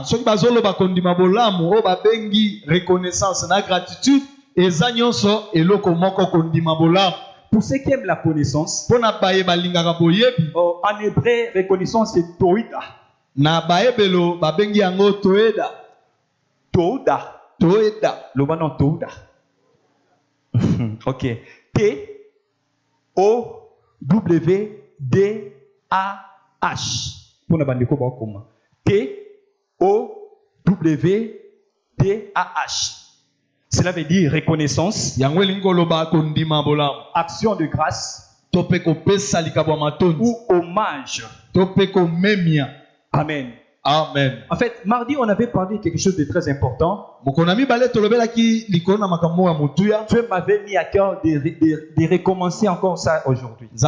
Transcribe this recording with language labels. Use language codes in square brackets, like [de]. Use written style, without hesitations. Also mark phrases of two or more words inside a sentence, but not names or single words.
[fr] Reconnaissance et gratitude, pour ceux qui aiment la connaissance, en hébreu, reconnaissance c'est toida. Toda. Le nom toda. Ok. T-O-W-D-A-H. T-O-W-D-A-H. Cela veut dire reconnaissance, action de grâce ou hommage. Amen. Amen. En fait, mardi, on avait parlé de quelque chose de très important. Dieu m'avait mis à cœur de recommencer encore ça aujourd'hui.